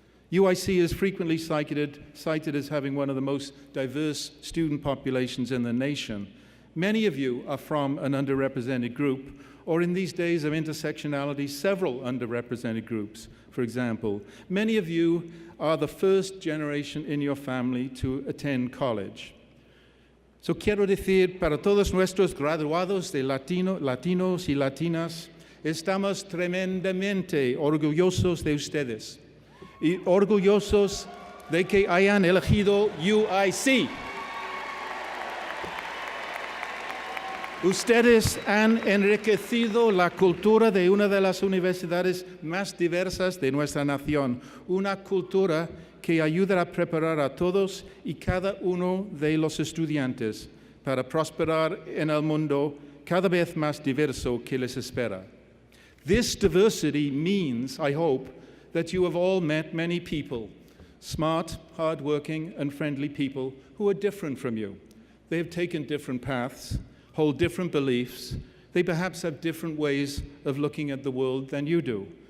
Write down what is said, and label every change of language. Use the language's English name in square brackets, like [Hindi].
[English] UIC is frequently cited as having one of the most diverse student populations in the nation. Many of you are from an underrepresented group, or in these days of intersectionality, several underrepresented groups, for example. Many of you are the first generation in your family to attend college. [Spanish] So quiero decir, para todos nuestros graduados de latinos y latinas, estamos tremendamente orgullosos de ustedes. Y orgullosos de que hayan elegido UIC. Ustedes han enriquecido la cultura de una de las universidades más diversas de nuestra nación, una cultura que ayudará a preparar a todos y cada uno de los estudiantes para prosperar en el mundo cada vez más diverso que les espera. [English] This diversity means, I hope, that you have all met many people, smart, hardworking, and friendly people who are different from you. They have taken different paths, hold different beliefs. They perhaps have different ways of looking at the world than you do.